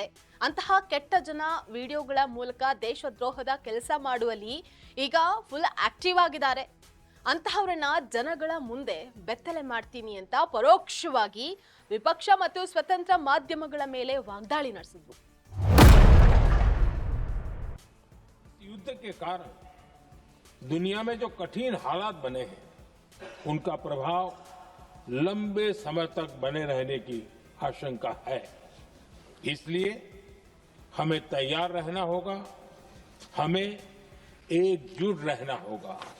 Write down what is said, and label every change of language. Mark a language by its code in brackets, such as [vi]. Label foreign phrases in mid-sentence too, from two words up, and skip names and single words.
[kn] ಅಂತಹ ಕೆಟ್ಟ ಜನ ವಿಡಿಯೋಗಳ ಮೂಲಕ ದೇಶದ್ರೋಹದ ಕೆಲಸ ಮಾಡುವಲ್ಲಿ ಈಗ [en] full active [kn] ಆಗಿದ್ದಾರೆ. ಅಂತಹವರನ್ನ ಜನಗಳ ಮುಂದೆ ಬೆತ್ತಲೆ ಮಾಡ್ತೀನಿ ಅಂತ ಪರೋಕ್ಷವಾಗಿ ವಿಪಕ್ಷ ಮತ್ತು ಸ್ವತಂತ್ರ ಮಾಧ್ಯಮಗಳ ಮೇಲೆ ವಾಗ್ದಾಳಿ ನಡೆಸಿದ್ರು. [hi] युद्ध के कारण दुनिया में जो कठिन हालात बने हैं उनका प्रभाव लंबे समय तक बने रहने की आशंका है. इसलिए हमें तैयार रहना होगा, हमें एकजुट रहना होगा.